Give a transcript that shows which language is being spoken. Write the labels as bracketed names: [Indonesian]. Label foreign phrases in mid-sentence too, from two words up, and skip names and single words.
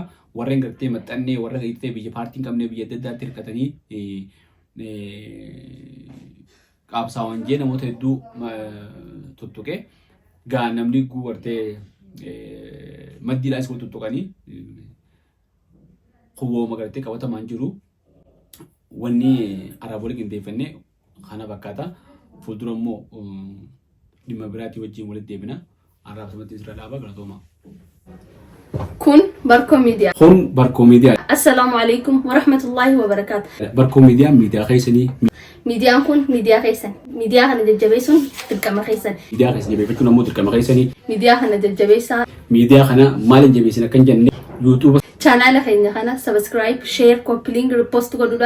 [Oromo] Warreen gartee maxxannee warra gartee biyya paartiin qabnee biyya adda addaatti hirkatanii qaabsaawwan jee namoota hedduu tuttuqee gaa namni gartee maddiidhaas wal tuttuqanii hubooma gartee qabatamaan jiru wanni araabolee qindeeffannee kana fakkaata. Fuuldura immoo dhimma biraatii wajjin walitti deebina. Arraabsamatti isra dhaabaa galatooma. Kun Barkoo Miidiyaa. Kun Barkoo Miidiyaa. [Arabic] السلام عليكم ورحمة الله وبركاته. [Oromo] Barkoo Miidiyaa miidiyaa keessanii. Miidiyaan kun miidiyaa keessan. Miidiyaa kana jajjabeessuun dirqama keessan. Miidiyaa keessa jabeeffachuun ammoo dirqama keessanii. Miidiyaa kana jajjabeessaa. Miidiyaa kana maaliin jabeessin akka hin jenne YouTube chaanaala keenya kana [English] subscribe, share, copy link, repost [Oromo] godhuudhaan